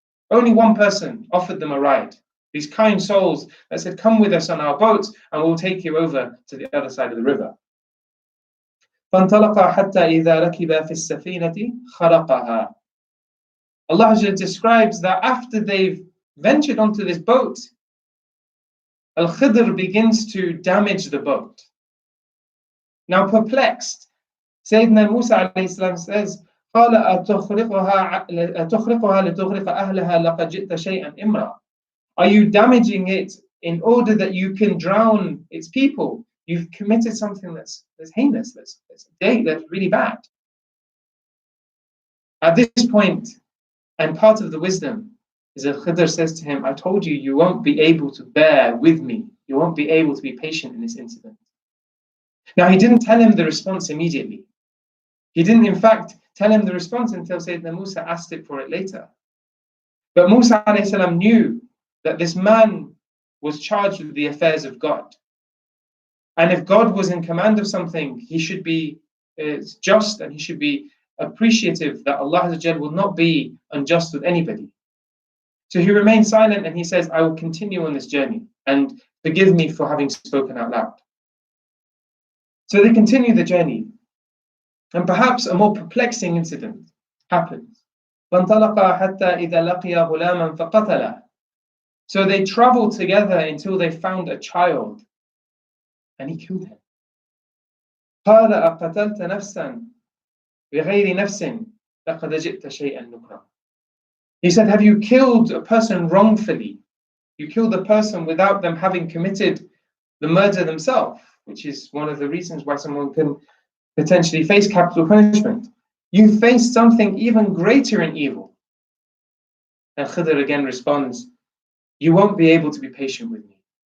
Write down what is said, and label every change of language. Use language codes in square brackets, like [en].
[en] Only one person offered them a ride. These kind souls that said, come with us on our boat and we'll take you over to the other side of the river. [ar] فَانْطَلَقَا حَتَّى إِذَا رَكِبَا فِي السَّفِينَةِ خَرَقَهَا. [en] Allah describes that after they've ventured onto this boat, Al-Khidr begins to damage the boat. Now perplexed, Sayyidina Musa says, [ar] قَالَ أَتُخْرِقُهَا لِتُغْرِقَ أَهْلَهَا لَقَدْ جِئْتَ شَيْئًا إِمْرًا. [en] Are you damaging it in order that you can drown its people? You've committed something that's heinous, that's really bad. At this point, and part of the wisdom is that Khidr says to him, I told you, you won't be able to bear with me. You won't be able to be patient in this incident. Now, he didn't tell him the response immediately. He didn't, in fact, tell him the response until Sayyidina Musa asked it for it later. But Musa alayhi salam knew that this man was charged with the affairs of God. And if God was in command of something, he should be just, and he should be appreciative that Allah Azza wa Jal will not be unjust with anybody. So he remained silent and he says, I will continue on this journey and forgive me for having spoken out loud. So they continue the journey, and perhaps a more perplexing incident happens. [ar] فانطلقا حتى إذا لقيا غلاما فقتله. [en] So they traveled together until they found a child, and he killed him. [ar] قال أقتلت نفسا بغير نفس لقد جئت شيئا نكرا. [en] He said, have you killed a person wrongfully? You killed a person without them having committed the murder themselves, which is one of the reasons why someone can potentially face capital punishment. You faced something even greater in evil. And Khidr again responds, you won't be able to be patient with me.